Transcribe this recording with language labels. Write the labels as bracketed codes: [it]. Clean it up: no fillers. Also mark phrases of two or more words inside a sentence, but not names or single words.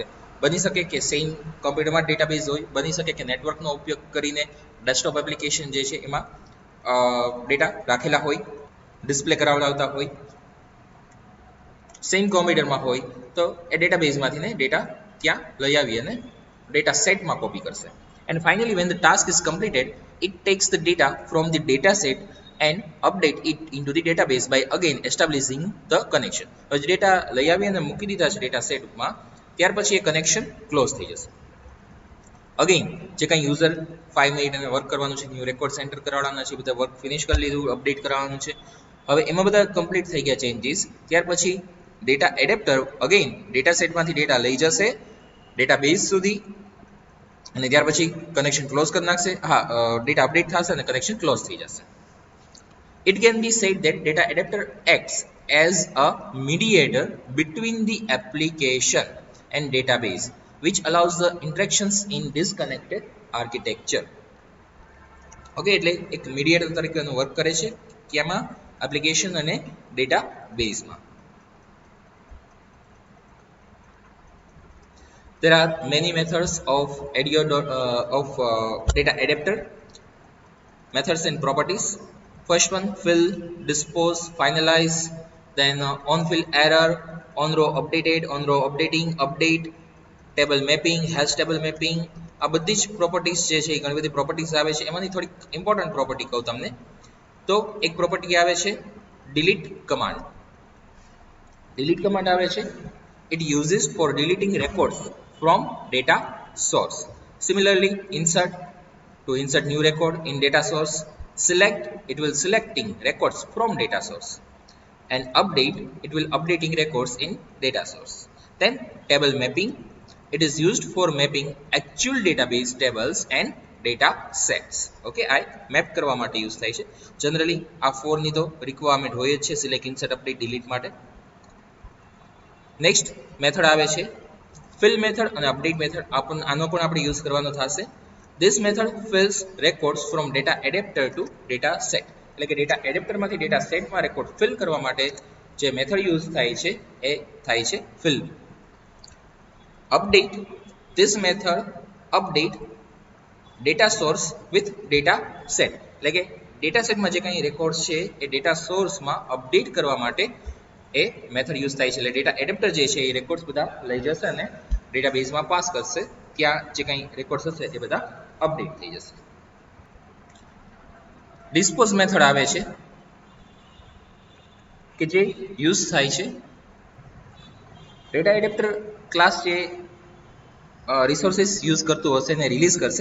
[gu] બની શકે કે સેમ કોમ્પ્યુટરમાં ડેટાબેઝ હોય, બની શકે કે નેટવર્કનો ઉપયોગ કરીને [en] desktop application [gu] જે છે એમાં ડેટા રાખેલા હોય, ડિસ્પ્લે કરાવડાવતા હોય. સેમ કોમ્પ્યુટરમાં હોય તો એ ડેટાબેઝમાંથી ને ડેટા ત્યાં લઈ આવી અને ડેટા સેટમાં કોપી કરશે. [en] And finally, when the task is completed, it takes the data from the data set and update it into the database by again establishing the connection. [gu] હવે ડેટા લઈ આવી અને મૂકી દીધા છે ડેટા સેટમાં, ત્યાર પછી એ કનેક્શન ક્લોઝ થઈ જશે. અગેન જે કાંઈ યુઝર 5 મિનિટ અને વર્ક કરવાનું છે, [en] new record center [gu] કરાવવાના છે, બધા [en] work finish [gu] કરી લીધું, અપડેટ કરાવવાનું છે. હવે એમાં બધા કમ્પ્લીટ થઈ ગયા ચેન્જીસ. ત્યાર પછી [en] data adapter [gu] અગેન ડેટા સેટમાંથી ડેટા લઈ જશે ડેટાબેઝ સુધી અને ત્યાર પછી કનેક્શન ક્લોઝ કરી નાખશે. ડેટા અપડેટ થશે અને કનેક્શન ક્લોઝ થઈ જશે. [en] It can be said that data adapter acts as a mediator between the application and database, which allows the interactions in disconnected architecture. [gu] ઓકે, એટલે એક મીડિયેટર તરીકેનું વર્ક કરે છે ક્યાંમાં? એપ્લિકેશન અને ડેટાબેઝમાં. [en] There are many methods of data adapter, methods and properties. First one, fill, dispose, finalize. Then on fill error, on row updated, on row updating, update, table mapping, hash table mapping. [gu] આ બધી જ પ્રોપર્ટીઝ જે છે એ ઘણી બધી પ્રોપર્ટીઝ આવે છે. એમાંની થોડીક ઇમ્પોર્ટન્ટ પ્રોપર્ટી કહું તમને તો એક પ્રોપર્ટી આવે છે [en] delete command. delete command [gu] આવે છે, [en] it uses for deleting records from data source. Similarly, insert, to insert new record in data source. Select, it will selecting records from data source. And update, it will updating records in data source. Then table mapping, it is used for mapping actual database tables and data sets. Okay, I map [gu] કરવા માટે યુઝ થાય છે. જનરલી આ 4 ની તો રિક્વાયરમેન્ટ હોય જ છે [en] select, insert, update, delete [gu] માટે. [en] next method [gu] આવે છે [en] fill method [gu] અને [en] update method. [gu] આનો પણ આપણે યુઝ કરવાનો થશે. [en] This method fills records from data adapter to data set. [gu] એટલે કે ડેટા એડેપ્ટરમાંથી ડેટા સેટમાં રેકોર્ડ ફિલ કરવા માટે જે મેથડ યુઝ થાય છે એ થાય છે fill. [en] Update, this method update data source with data set. [gu] એટલે કે ડેટા સેટમાં જે કંઈ રેકોર્ડ્સ છે એ ડેટા સોર્સમાં અપડેટ કરવા માટે એ મેથડ યુઝ થાય છે. એટલે [en] data adapter [gu] જે છે એ રેકોર્ડ્સ બધા લઈ જશે અને ડેટાબેઝમાં પાસ કરશે. ત્યાં જે કંઈ રેકોર્ડ્સ હશે એ બધા અપડેટ થઈ જશે. [en] dispose method [gu] આવે છે કે જે યુઝ થાય છે [en] data adapter class [gu] જે રિસોર્સિસ યુઝ કરતું હશે ને રિલીઝ કરશે.